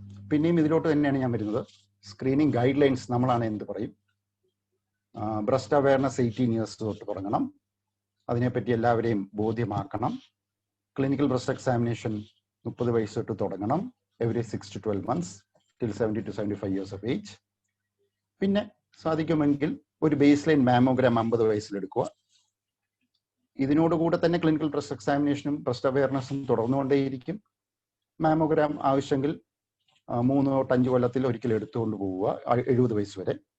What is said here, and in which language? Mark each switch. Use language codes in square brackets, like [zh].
[ml] പിന്നെയും ഇതിലോട്ട് തന്നെയാണ് ഞാൻ വരുന്നത്. സ്ക്രീനിങ് ഗൈഡ് ലൈൻസ് നമ്മളാണ് എന്ത് പറയും. ബ്രസ്റ്റ് അവയർനെസ് 18 ഇയേഴ്സ് തൊട്ട് തുടങ്ങണം. അതിനെപ്പറ്റി എല്ലാവരെയും ബോധ്യമാക്കണം. ക്ലിനിക്കൽ ബ്രസ്റ്റ് എക്സാമിനേഷൻ 30 വയസ്സ് തൊട്ട് തുടങ്ങണം. [en] Every 6 to 12 months till 70 to 75 years of age. [ml] പിന്നെ സാധിക്കുമെങ്കിൽ ഒരു ബേസ് ലൈൻ മാമോഗ്രാം 50 വയസ്സിലെടുക്കുക. ഇതിനോടുകൂടെ തന്നെ ക്ലിനിക്കൽ ബ്രസ്റ്റ് എക്സാമിനേഷനും ബ്രസ്റ്റ് അവയർനെസ്സും തുടർന്നുകൊണ്ടേയിരിക്കും. മാമോഗ്രാം ആവശ്യമെങ്കിൽ 3-5 കൊല്ലത്തിൽ ഒരിക്കലും എടുത്തുകൊണ്ട് പോവുക, 70 വയസ്സ് വരെ.